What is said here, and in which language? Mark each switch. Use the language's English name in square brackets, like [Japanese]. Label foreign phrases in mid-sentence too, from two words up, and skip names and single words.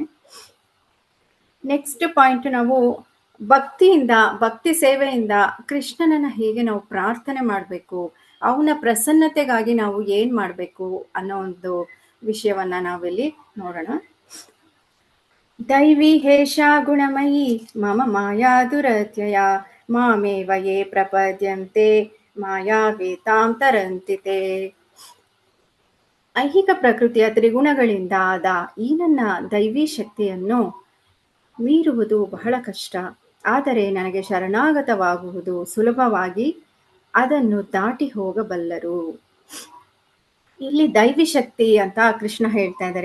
[English] next point, [Kannada] ನಾವು ಭಕ್ತಿ ಸೇವೆಯಿಂದ ಕೃಷ್ಣನನ್ನ ಹೇಗೆ ನಾವು ಪ್ರಾರ್ಥನೆ ಮಾಡಬೇಕು, ಅವನ ಪ್ರಸನ್ನತೆಗಾಗಿ ನಾವು ಏನ್ ಮಾಡಬೇಕು ಅನ್ನೋ ಒಂದು ವಿಷಯವನ್ನ ನಾವಿಲ್ಲಿ ನೋಡೋಣ. [Sanskrit] ದೈವಿ ಹೇಷಾ ಗುಣಮಯಿ ಮಮ ಮಾಯಾ ದುರತ್ಯಯ ಮಾಮೇವ ಯೇ ಪ್ರಪದ್ಯಂತೆ ಮಾಯಾವೇತಾಂ ತರಂತಿತೆ. [Kannada] ಐಹಿಕ ಪ್ರಕೃತಿಯ ತ್ರಿಗುಣಗಳಿಂದ ಆದ ಈ ನನ್ನ ದೈವಿ ಶಕ್ತಿಯನ್ನು ಮೀರುವುದು ಬಹಳ ಕಷ್ಟ, ಆದರೆ ನನಗೆ ಶರಣಾಗತವಾಗುವುದು ಸುಲಭವಾಗಿ ಅದನ್ನು ದಾಟಿ ಹೋಗಬಲ್ಲರು. ಇಲ್ಲಿ ದೈವಿ ಶಕ್ತಿ ಅಂತ ಕೃಷ್ಣ ಹೇಳ್ತಾ ಇದ್ದಾರೆ.